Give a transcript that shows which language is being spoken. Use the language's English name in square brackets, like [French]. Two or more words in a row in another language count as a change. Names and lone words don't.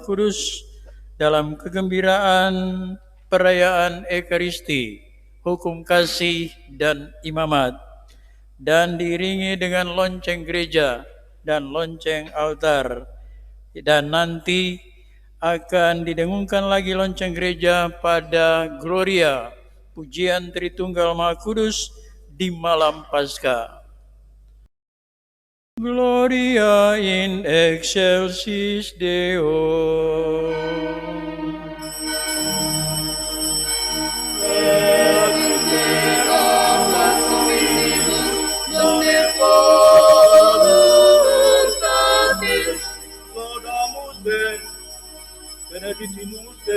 [Indonesian] Kudus dalam kegembiraan perayaan Ekaristi, hukum kasih dan imamat, dan diiringi dengan lonceng gereja dan lonceng altar, dan nanti akan didengungkan lagi lonceng gereja pada Gloria, pujian Tritunggal Maha Kudus di malam Paskah. [Latin] Gloria in excelsis Deo. Laudamus Te, benedictimus Te,